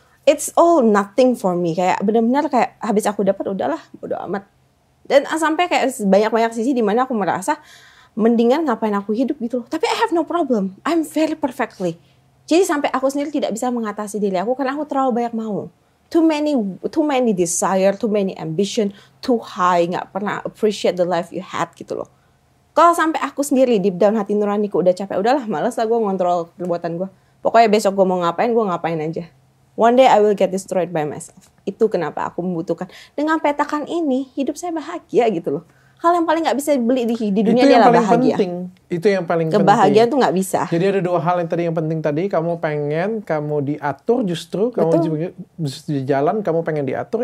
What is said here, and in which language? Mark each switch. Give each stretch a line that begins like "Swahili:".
English: It's all nothing for me.
Indonesian: Kayak benar-benar kayak habis aku dapat udahlah bodo amat. Dan sampai kayak banyak sisi di mana aku merasa mendingan ngapain aku hidup gitu loh.
English: Tapi I have no problem. I'm very perfectly.
Indonesian: Jadi sampai aku sendiri tidak bisa mengatasi diri aku karena aku terlalu banyak mau.
English: Too many desire, too many ambition, too high,
Indonesian: nggak pernah
English: appreciate the life you had
Indonesian: gitu loh. Kalau sampai aku sendiri
English: deep down
Indonesian: hati nuraniku udah capek, udahlah malas lah gue ngontrol perbuatan gue. Pokoknya besok gue mau ngapain, gue ngapain aja.
English: One day I will get destroyed by myself.
Indonesian: Itu kenapa aku membutuhkan. Dengan petakan ini, hidup saya bahagia gitu loh. Hal yang paling nggak bisa beli di dunia adalah bahagia. Itu yang paling penting. Kebahagiaan tuh nggak bisa. Jadi ada 2 hal yang tadi yang penting tadi. Kamu pengen, kamu diatur justru. Kamu di jalan, kamu pengen diatur.